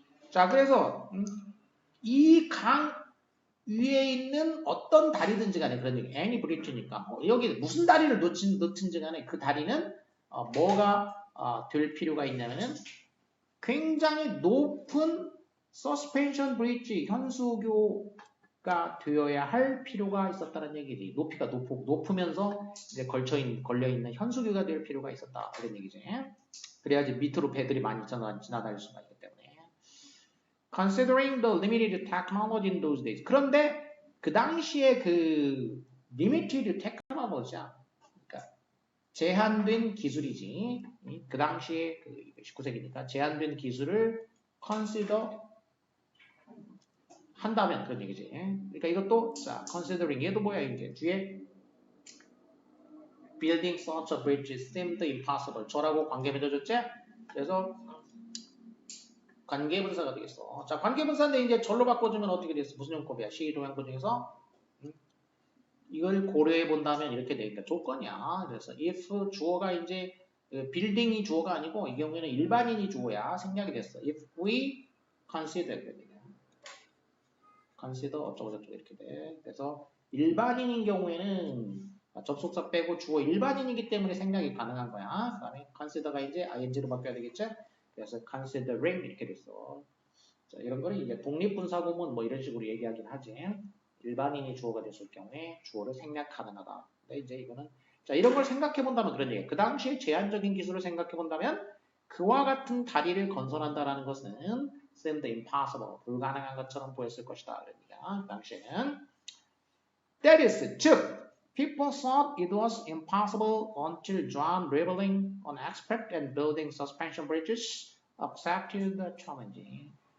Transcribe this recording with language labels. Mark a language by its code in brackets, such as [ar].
[ko] 자, 그래서, 이 강 위에 있는 어떤 다리든지 간에 그런 얘기, any bridge니까, 여기 무슨 다리를 놓든지 간에 그 다리는, 뭐가, 될 필요가 있냐면은, 굉장히 높은 [en] suspension bridge, [ko] 현수교가 되어야 할 필요가 있었다는 얘기지. 높이가 높으면서 이제 걸려있는 현수교가 될 필요가 있었다. 그런 얘기지. 그래야지 밑으로 배들이 많이 지나다닐 수가 있기 때문에. [en] Considering the limited technology in those days. [ko] 그런데 그 당시에 그 [en] limited technology [ko] 야. 그러니까 제한된 기술이지. 그 당시에 그 19세기니까 제한된 기술을 consider 한다면 그런 얘기지. 그러니까 이것도 자 considering 얘도 뭐야 이제 뒤에 [en] building such a bridge seemed impossible. [ko] 저라고 관계 맺어줬지? 그래서 관계분사가 되겠어. 자, 관계분사인데 이제 절로 바꿔주면 어떻게 됐어? 무슨 용법이야? 시동양법 중에서 이걸 고려해 본다면 이렇게 되니까 조건이야. 그래서 if 주어가 이제 빌딩이 주어가 아니고 이 경우에는 일반인이 주어야 생략이 됐어. [en] If we consider consider [ko] 어쩌고저쩌고 이렇게 돼. 그래서 일반인인 경우에는 접속사 빼고 주어 일반인이기 때문에 생략이 가능한 거야. 그 다음에 consider가 이제 ing로 바뀌어야 되겠죠? 그래서 considering 이렇게 됐어. 자, 이런 거는 이제 독립분사구문 뭐 이런 식으로 얘기하긴 하지. 일반인이 주어가 됐을 경우에 주어를 생략 가능하다. 근데 이제 이거는 자 이런 걸 생각해 본다면 그런 얘기예요. 그 당시에 제한적인 기술을 생각해 본다면 그와 같은 다리를 건설한다라는 것은 [en] seemed impossible [ko] 불가능한 것처럼 보였을 것이다. 그러니까 그 당시에는 [en] that is [ko] 즉 [en] people thought it was impossible until John Riveling, an expert in building suspension bridges, accepted the challenge.